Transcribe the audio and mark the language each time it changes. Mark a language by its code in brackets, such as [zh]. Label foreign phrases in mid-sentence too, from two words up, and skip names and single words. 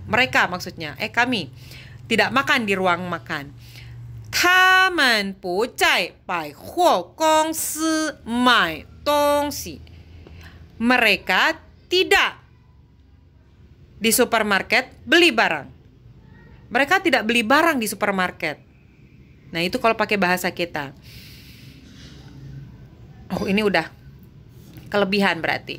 [id] Mereka maksudnya, kami tidak makan di ruang makan. [zh] 他们不在百货公司买东西. [id] Mereka tidak di supermarket beli barang. Mereka tidak beli barang di supermarket. Nah, itu kalau pakai bahasa kita. Oh, ini udah kelebihan berarti.